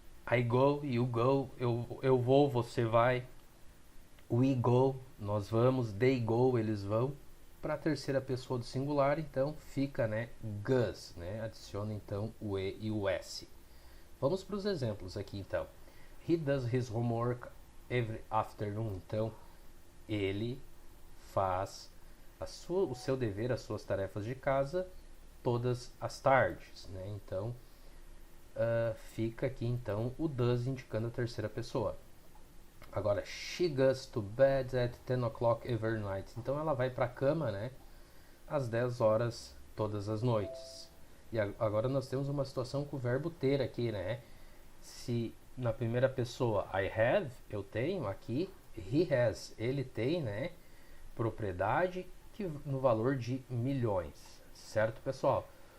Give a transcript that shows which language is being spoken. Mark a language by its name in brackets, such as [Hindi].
[English] I go, you go, [Portuguese] eu vou, você vai. [English] We go, [Portuguese] nós vamos. [English] They go, [Portuguese] eles vão. Para a terceira pessoa do singular, então fica, né, goes, né? Adiciona então o E e o S. Vamos para os exemplos aqui então. [English] He does his homework every afternoon. [Portuguese] Então, ele faz o seu dever, as suas tarefas de casa todas as tardes, né? Então, fica aqui então o does indicando a terceira pessoa. [English] Agora, she goes to bed at 10 o'clock every night. [Portuguese] Então ela vai para a cama, né, às 10 horas todas as noites. E agora nós temos uma situação com o verbo ter aqui, né? Se na primeira pessoa [English] I have, [Portuguese] eu tenho, aqui [English] he has, [Portuguese] ele tem, né, propriedade que, no valor de milhões, certo, pessoal?